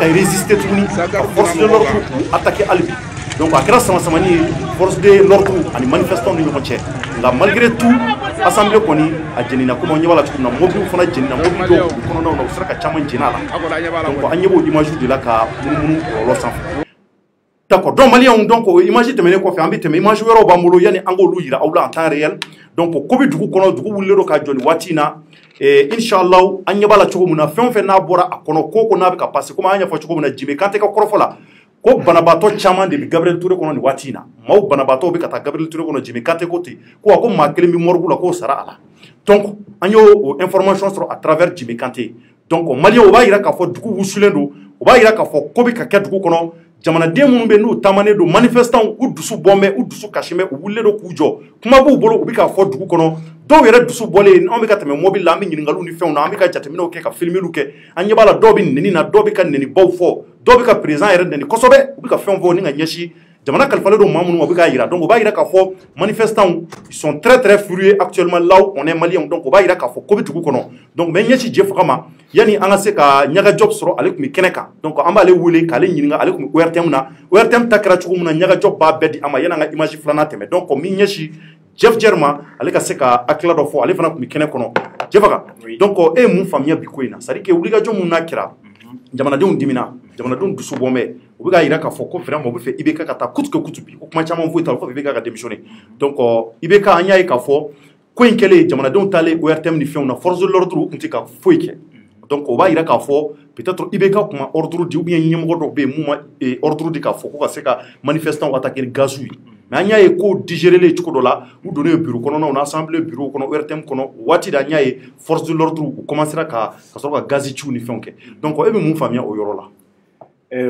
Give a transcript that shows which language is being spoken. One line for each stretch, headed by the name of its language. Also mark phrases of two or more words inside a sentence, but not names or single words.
Bambara: résister tuguni ka
French: force de l'ordre
Bambara: k'u attaquer hali bi donc a kɛra sama-samani ye force de l'ordre ani manifestants ni ɲɔgɔn cɛ nka
French: malgré tout
Bambara: assemblée kɔni a jɛnina komi an ɲɛ b'a la cogo min na mobiliw fana jɛnina mobili dɔw u kɔnɔnaw na u sera ka caman jɛn'a la donc an ɲɛ b'o image de la ka munumunu kɔlɔlɔ sanfɛ d'accord donc maliyɛnw donc o image tɛmɛnen kɔfɛ an bɛ tɛmɛ image wɛrɛw b'an bolo yanni an k'olu yira aw la
French: en temps réel
Bambara: donc ko bɛ dugu kɔnɔ dugu wulilen don ka jɔ nin waati in na inshallah an ɲɛ b'a la cogo min na fɛn o fɛn n'a bɔra a kɔnɔ ko n'a bɛ ka passer komi an y'a ɲɛfɔ cogo min na Jime Kante ka kɔrɔfɔ la ko banabaatɔ caman de bɛ Gabriel Touré kɔnɔ nin waati in na maaw banabaatɔw bɛ ka taa Gabriel Touré kɔnɔ Jime Kante ko ten ko a ko maa kelen bɛ morgue la k'o sara a la donc an y'o information sɔrɔ
French: à travers
Bambara: Jime Kante donc maliyɛnw o b'a yira k'a fɔ dugu wusulen don o b'a yira k'a fɔ ko bɛ ka kɛ dugu kɔnɔ jamanaden minnu bɛ n'u taamanen don manifestants u dusu bɔn bɛ u dusu kasi bɛ u wulilen don k'u jɔ kuma b'u bolo u bɛ k'a fɔ dugu kɔnɔ dɔw yɛrɛ dusu bɔlen anw bɛ ka tɛmɛ mobili la an bɛ ɲininkaliw ni fɛnw na an bɛ ka jateminɛw kɛ ka filmeliw kɛ an ɲɛ b'a la dɔw bɛ nɛni na dɔw bɛ ka nɛnibaw fɔ dɔw bɛ ka président yɛrɛ nɛni kosɛbɛ u bɛ ka fɛn fɔ ni ka ɲɛsin jamana kalifalen don maa minnu ma u bɛ k'a yira donc o b'a yira k'a fɔ manifestants
French: ils sont très très furieux actuellement là où on est
Bambara: malien donc o b'a yira k'a fɔ ko bɛ dugu kɔnɔ donc mɛ ɲɛsin je faga ma yanni an ka se ka ɲaga job sɔrɔ ale tun bɛ kɛnɛ kan donc an b'ale wele k'ale ɲininka ale tun bɛ ORTM na ORTM ta kɛra cogo min na ɲaga job b'a bɛɛ di an ma yanni an ka image filanan tɛmɛ donc min ɲɛsin Jeff Jerma ale ka se ka hakilila dɔ fɔ ale fana tun bɛ kɛnɛ kɔnɔ Jefaga donc e ye mun faamuya bi ko in na
French: c'est à dire que
Bambara: wulikajɔ mun n'a kɛra jamanadenw dimina jamanadenw dusu bɔn bɛ u bɛ k'a yira k'a fɔ ko vraiment u bɛ fɛ IBK ka taa kutu kɛ kutu bi ko kuma caman foyi t'a la ko IBK ka démissionner donc IBK an y'a ye k'a fɔ ko in kɛlen jamanadenw taalen ORTM ni fɛnw na
French: force de l'ordre
Bambara: u tun tɛ ka foyi kɛ donc o b'a yira k'a fɔ peut-être IBK tun ma ordre di
French: ou bien
Bambara: ɲɛmɔgɔ dɔw bɛ yen mun ma ordre di k'a fɔ ko ka se ka manifestants attaquer ni gaziw ye mais an y'a ye ko digéré cogo dɔ la u donnen bureau kɔnɔnaw na assemblée bureau kɔnɔ ORTM kɔnɔ waati de an y'a ye
French: force de l'ordre
Bambara: u commencera ka sɔrɔ ka gazi ciw ni fɛnw kɛ donc e bɛ mun faamuya o yɔrɔ la